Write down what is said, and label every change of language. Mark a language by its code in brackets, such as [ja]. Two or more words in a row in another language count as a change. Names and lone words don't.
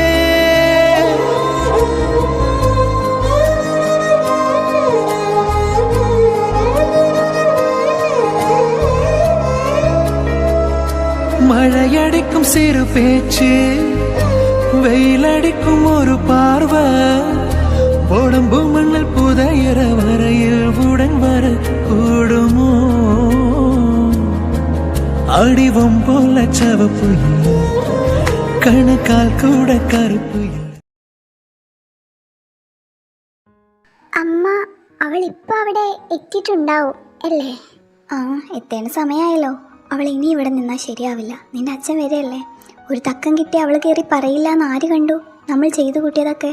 [ta] மழையடிக்கும் சிறு பேச்சு, வெயிலடிக்கும் ஒரு பார்வை, உடம்பு மண்ணில் புதையிற வரையில் உடன் வர கூடுமோ? அடிவம் போல சவப்பு கணக்கால் கூட கருப்பு. [ml] അമ്മ അവൾ ഇപ്പൊ അവിടെ എത്തിയിട്ടുണ്ടാവും അല്ലേ? ആ, എത്തേണ്ട സമയമായല്ലോ. അവൾ ഇനി ഇവിടെ നിന്നാൽ ശരിയാവില്ല. നിന്റെ അച്ഛൻ വരെയല്ലേ. ഒരു തക്കം കിട്ടി അവൾ കയറി പറയില്ല എന്ന് ആര് കണ്ടു? നമ്മൾ ചെയ്തു കൂട്ടിയതൊക്കെ.